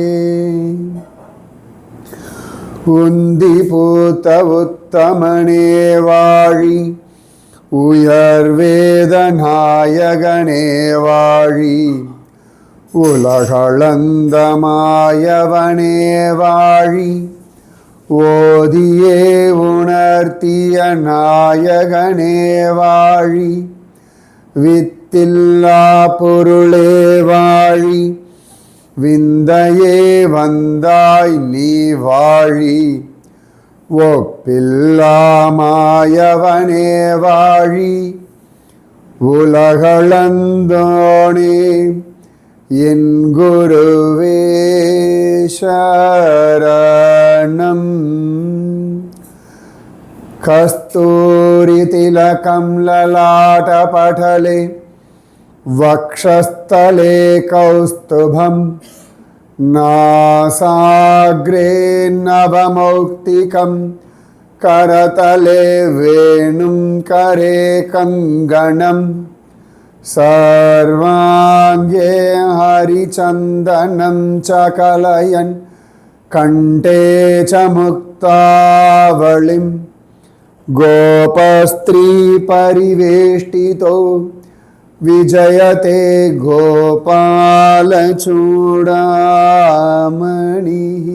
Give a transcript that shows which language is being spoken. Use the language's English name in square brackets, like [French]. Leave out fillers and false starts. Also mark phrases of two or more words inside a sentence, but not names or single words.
[Tamil] உந்திபூத உத்தமனே வாழி உயர்வேதநாயகனே வாழி उलகளந்தமாயவனே வாழி ஓதியே உணர்த்திய நாயகனே வாழி வித்தில்லா பொருளே வாழி விந்தையே வந்தாய் நீ வாழி ஒப்பில்லாமாயவனே வாழி உலகளந்தோனே என் குருவே சரணம். [Sanskrit] कस्तूरी तिलकं ललाटपटले वक्षस्थले कौस्तुभं नासाग्रे नवमौक्तिकं करतले वेणुं करे कङ्गणं सर्वाङ्गे हरिचन्दनं च कलयन् कण्ठे च मुक्तावलिं गोपस्त्री परिवेष्टितो विजयते गोपालचूडामणि।